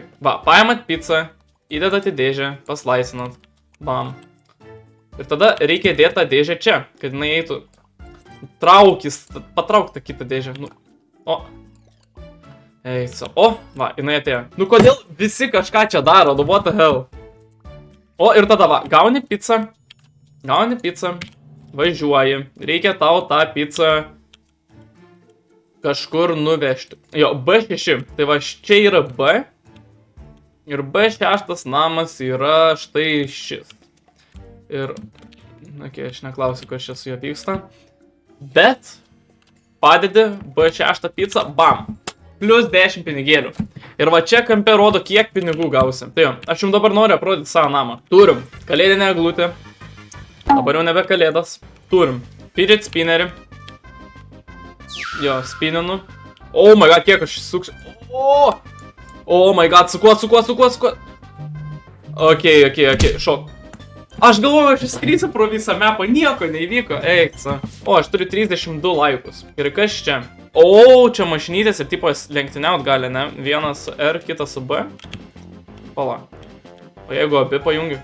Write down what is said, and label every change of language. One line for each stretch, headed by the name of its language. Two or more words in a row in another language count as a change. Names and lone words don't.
Lithuanian: Va, paimat pizzą, įdedat į dėžę, paslaisinat. Bam. Ir tada reikia dėti tą dėžę čia, kad jinai eitų. Patrauk tą kitą dėžę. Nu, o. Eisa. O, va, jinai atėjo. Nu, kodėl visi kažką čia daro? Nu,
English: what the hell?
Lithuanian: O, ir tada va, gauni pizzą, važiuoji, reikia tau tą pizzą kažkur nuvežti. Jo, B6, tai va, čia yra B, ir B6 namas yra štai šis. Ir, okei, aš neklausiu, kas čia su juo vyksta. Bet padedi B6 pizzą, bam. Plius 10 pinigėlių. Ir va čia kampe rodo, kiek pinigų gausim. Tai jo, aš jums dabar noriu aprodyti savo namą. Turim kalėdinę eglutę. Dabar jau nebe kalėdas. Turim
English: fidget spinnerį.
Lithuanian: Jo, spininu.
English: Oh my god,
Lithuanian: kiek aš suksiu.
English: Oh my god,
Lithuanian: su kuo. Ok, šok. Aš galvoju, aš įskrysiu pro visą mapą, nieko neįvyko. Eiksa. O, aš turiu 32 laikus. Ir kas čia? O, čia mašinytės ir tipas lenktyniaut gali, ne? Vienas R, kitas B. Pala. O jeigu abi pajungi?